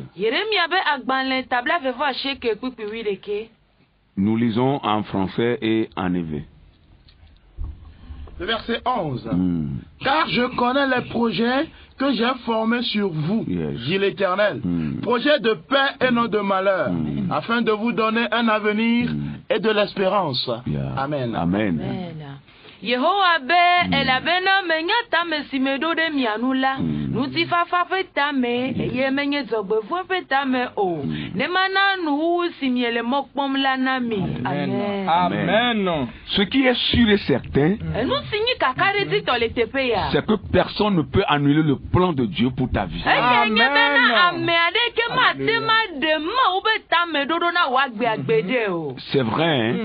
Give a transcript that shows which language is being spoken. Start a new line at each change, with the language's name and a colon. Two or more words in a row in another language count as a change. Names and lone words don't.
French: Nous lisons en français et en hébreu. Le verset 11. Car je connais les projets que j'ai formés sur vous, dit l'Éternel. Projets de paix et non de malheur, afin de vous donner un avenir et de l'espérance. Amen. Amen.
Ewe: Yehowa be elabena menyata mesimedo de mianula nuti fafa fetame ye menye zogbefu fetame o ne mana nu simiele mokpom la nami.
French: Amen. Amen. Ce qui est sûr et certain, c'est que personne ne peut annuler le plan de Dieu pour ta vie. Amen. C'est vrai, hein?